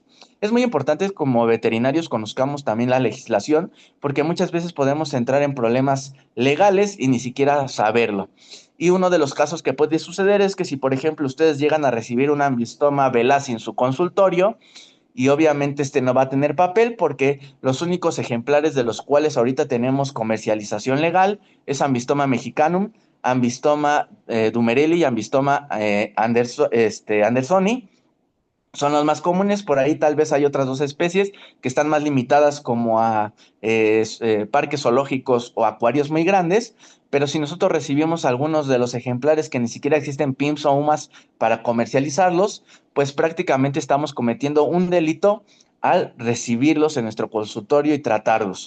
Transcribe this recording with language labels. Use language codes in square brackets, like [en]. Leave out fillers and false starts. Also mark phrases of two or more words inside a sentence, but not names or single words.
[es] Es muy importante como veterinarios conozcamos también la legislación porque muchas veces podemos entrar en problemas legales y ni siquiera saberlo. Y uno de los casos que puede suceder es que si, por ejemplo, ustedes llegan a recibir un Ambistoma veloz en su consultorio, y obviamente este no va a tener papel porque los únicos ejemplares de los cuales ahorita tenemos comercialización legal es Ambistoma mexicanum, Ambistoma dumerelli y Ambistoma andersoni. Son los más comunes, por ahí tal vez hay otras dos especies que están más limitadas como a parques zoológicos o acuarios muy grandes, pero si nosotros recibimos algunos de los ejemplares que ni siquiera existen PIMS o UMAS para comercializarlos, pues prácticamente estamos cometiendo un delito al recibirlos en nuestro consultorio y tratarlos.